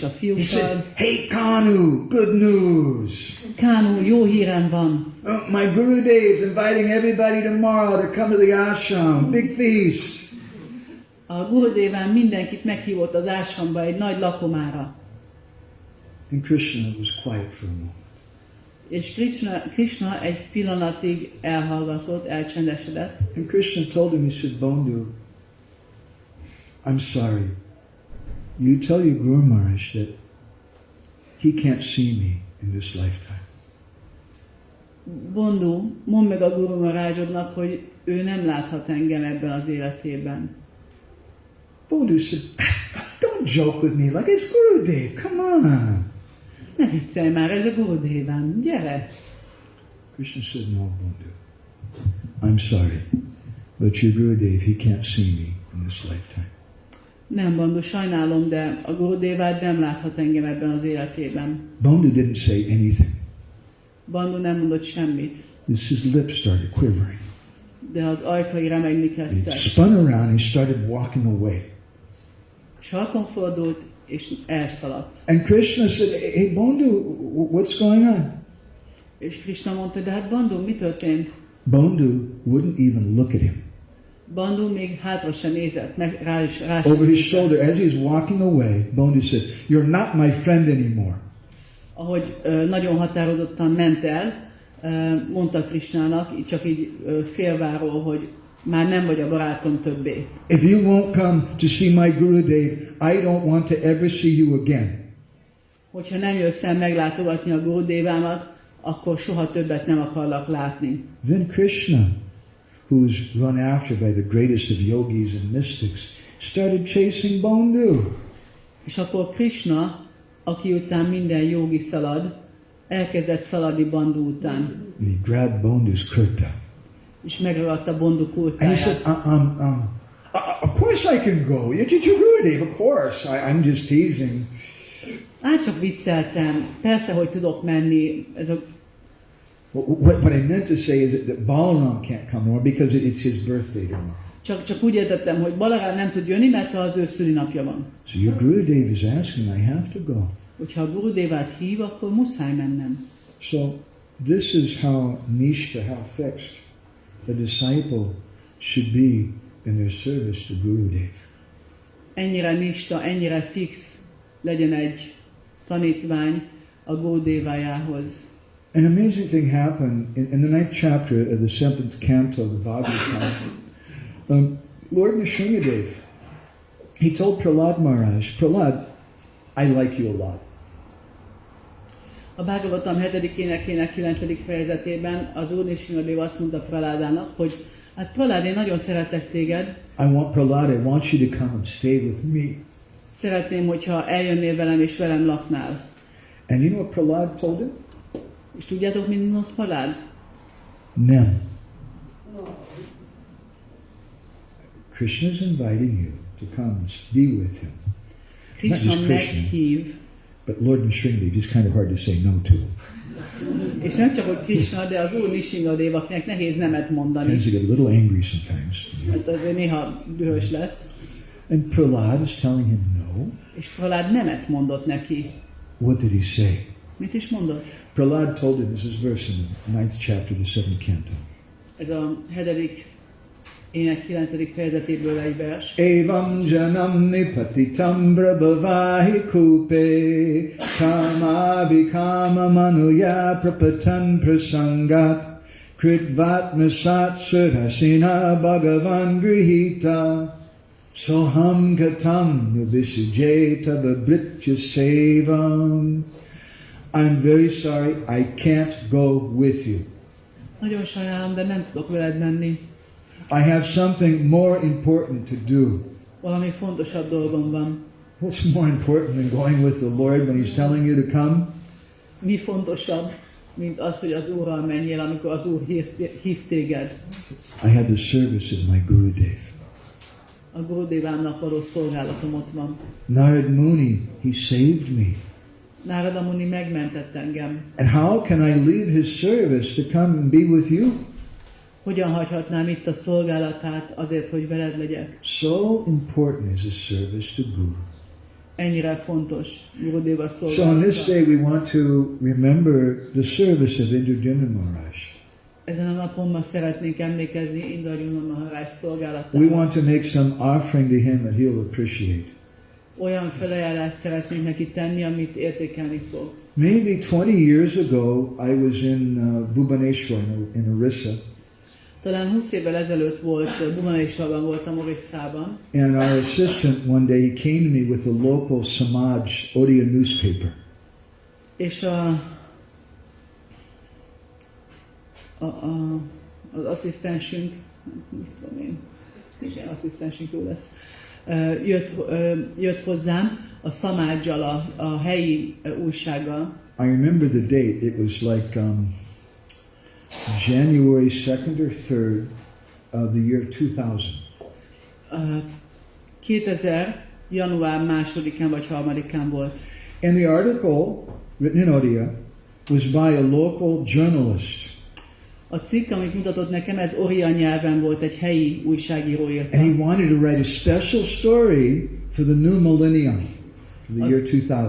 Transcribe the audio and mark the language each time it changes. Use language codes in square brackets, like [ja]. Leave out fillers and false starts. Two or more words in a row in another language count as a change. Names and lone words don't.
[en] he [hu] fiúkkal, [en] said, hey Kanu, good news. [hu] Kánu, jó hírem van. [en] My Gurudev is inviting everybody tomorrow to come to the ashram, big feast. [hu] A Gurudeván mindenkit meghívott az ásramba egy nagy lakomára. [en] And Krishna was quiet for a moment. [hu] És Krishna egy pillanatig elhallgatott, elcsendesedett. [en] And Krishna told him, he said, Bondu, I'm sorry. You tell your Guru Maharaj that he can't see me in this lifetime. [hu] Bondu, mondd meg a Guru Maharajodnak, hogy ő nem láthat engem ebben az életében. [en] Bondu said, don't joke with me like it's Gurudev, come on. [hu] Ne viccelj már, ez a Gurudeván, gyere! [en] Krishna said, no, Bondu. I'm sorry, but your Gurudev, he can't see me in this lifetime. [hu] Nem, Bondu, sajnálom, de a Gurudevád nem láthat engem ebben az életében. [en] Bondu didn't say anything. [hu] Bondu nem mondott semmit, [en] His lips started quivering. [hu] de az ajkai remegni [en] He [hu] kezdtek. [en] spun around and started walking away. [hu] Sarkon fordult, és elszaladt. [en] And Krishna said, hey Bondu, what's going on? [hu] És Krishna mondta, de hát Bondu, mi történt? [en] Bondu wouldn't even look at him. [hu] Bondu még hátra se nézett, meg rá sem [en] Over his [hu] nézett. [en] shoulder, as he was walking away, Bondu said, you're not my friend anymore. [hu] Ahogy nagyon határozottan ment el, mondta Krishnának, csak így félváról, hogy már nem vagy a barátom többé. [en] If you won't come to see my Gurudev, I don't want to ever see you again. [hu] Hogyha nem jössz el meglátogatni a Gurudévámat, akkor soha többet nem akarlak látni. [en] Then Krishna, who's run after by the greatest of yogis and mystics, started chasing Bondu. [hu] És akkor Krishna, aki után minden jogi szalad, elkezdett szaladni Bondu után. [en] And he grabbed Bondu's kurta. [hu] És megragadta Bondu [en] And he [hu] kurtáját. [en] said, of course I can go. You're Gurudev, of course. I'm just teasing. [hu] Csak vicceltem. Persze, hogy tudok menni. Ez a... [en] What I meant to say is that Balaram can't come more because it's his birthday tomorrow. [hu] Csak úgy értettem, hogy Balaram nem tud jönni, mert az ő szülinapja van. [en] So your Gurudev is asking, I have to go. [hu] Hogyha a Gurudévát hív, akkor muszáj mennem. [en] So this is how nishta, how fixed a disciple should be in their service to Gurudev. [hu] Ennyire nista, ennyire fix legyen egy tanítvány a Gurudévájához. [en] An amazing thing happened in the 9th chapter of the 7th canto of the Bhagavatam. Lord Nrsimhadev, he told Prahlad Maharaj, Prahlad, I like you a lot. [hu] A Bhagavatam 7-ének 9. fejezetében az Úr Nrsimhadev azt mondta Prahládának, hogy hát Prahlad, én nagyon szeretlek téged. [en] Prahlad, I want you to come and stay with me. [hu] Szeretném, hogyha eljönnél velem és velem laknál. [en] And you know what Prahlad told him? [hu] És tudjátok, mit mondott Prahlad? Nem. [en] Krishna's inviting you to come and be with him. [hu] Krishna [en] Not just Krishna. [hu] meghív, [en] But Lord Nrsimhadev, it's kind of hard to say no to. [hu] és nem csak hogy Krishna, de az Úr Nrsimhadev, akinek nehéz nemet mondani. [en] Tends to get a little angry sometimes. [hu] Hát azért néha dühös lesz. [en] And Prahlad is telling him no. [hu] És Prahlad nemet mondott neki. [en] What did he say? [hu] Mit is mondott? [en] Prahlad told him, this is verse in the 9th chapter, the 7th canto. [hu] Ez a 7. ének 9. fejezetéből egy vers. [sa] Evam janam nipatitam brabhavahi kupe kama vikama manuya prapatan prasangat kritvatmasat surasina bhagavan grihita soham gatam nuvisujeta vabritya sevam. [en] I'm very sorry, I can't go with you. [hu] Nagyon sajnálom, de nem tudok veled menni. [en] I have something more important to do. [hu] Valami fontosabb dolgom van. [en] What's more important than going with the Lord when He's telling you to come? [hu] Mi fontosabb, mint az, hogy az Úrral menjél, amikor az Úr hív téged? [en] I have the service of my Gurudev. [hu] A Gurudévámnak való szolgálatom ott van. [en] Narad Muni, he saved me. [hu] Nárada Muni megmentett engem. [en] And how can I leave his service to come and be with you? [hu] Hogyan hagyhatnám itt a szolgálatát azért, hogy veled legyek? [en] So important is his service to Guru. [hu] Ennyire fontos Gurudéva [en] So on this [hu] szolgálata. [en] day we want to remember the service of Indradyumna Maharaja. [hu] Ezen a napon ma szeretnénk emlékezni Indradyumna Maharaja [en] We [hu] szolgálatára. [en] want to make some offering to him that he'll appreciate. [hu] Olyan felajánlást szeretnénk neki tenni, amit értékelni fog. [en] Maybe 20 years ago I was in Bhubaneswar in Orissa. [hu] Talán 20 évvel ezelőtt volt, Bhubaneswarban voltam, Orisszában, [en] And our assistant one day, he came to me with a local Samaj Odia newspaper. [hu] és az asszisztensünk, mit tudom én, igen, asszisztensünk jó lesz, jött hozzám a Szamádzsal, a helyi újsággal. [en] I remember the date. It was like January 2nd or 3rd of the year 2000. [hu] 2000. január 2-án vagy 3-án volt. [en] And the article, written in Odia, was by a local journalist. [hu] A cikk, amit mutatott nekem, ez Oriya nyelven volt, egy helyi újságíró írta. [en] And he wanted to write a special story for the new millennium, for the year 2000.